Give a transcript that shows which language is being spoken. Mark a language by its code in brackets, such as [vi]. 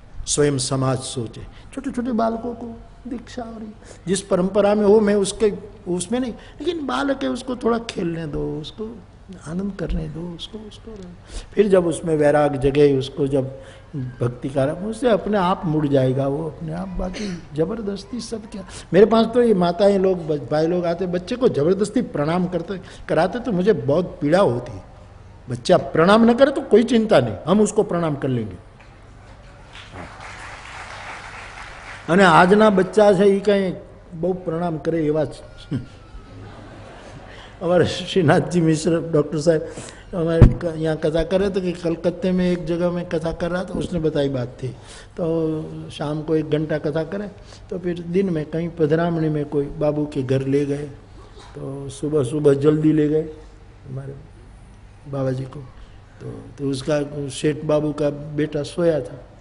[hi] स्वयं समाज सोचे, छोटे छोटे बालकों को दीक्षा हो रही, जिस परंपरा में हो, मैं उसमें नहीं, लेकिन बालक है, उसको थोड़ा खेलने दो, उसको आनंद करने दो, उसको फिर जब उसमें वैराग जगे, उसको जब भक्ति का, उससे अपने आप मुड़ जाएगा वो अपने आप। बाकी जबरदस्ती सब क्या। मेरे पास तो ये माताएं लोग, भाई लोग आते, बच्चे को जबरदस्ती प्रणाम कराते तो मुझे बहुत पीड़ा होती है। बच्चा प्रणाम न करे तो कोई चिंता नहीं, हम उसको प्रणाम कर लेंगे। [gu] અને આજના બચ્ચા છે એ કઈ બહુ પ્રણામ કરે એવા જ। [hi] हमारे श्रीनाथ जी मिश्र डॉक्टर साहब हमारे यहाँ कथा कर रहे थे कि कलकत्ते में एक जगह में कथा कर रहा था, उसने बताई बात थी। तो शाम को 1 घंटा कथा करे, तो फिर दिन में कहीं पधरामणी में कोई बाबू के घर ले गए, तो सुबह सुबह जल्दी ले गए हमारे बाबा जी को। तो उसका सेठ बाबू का बेटा सोया था,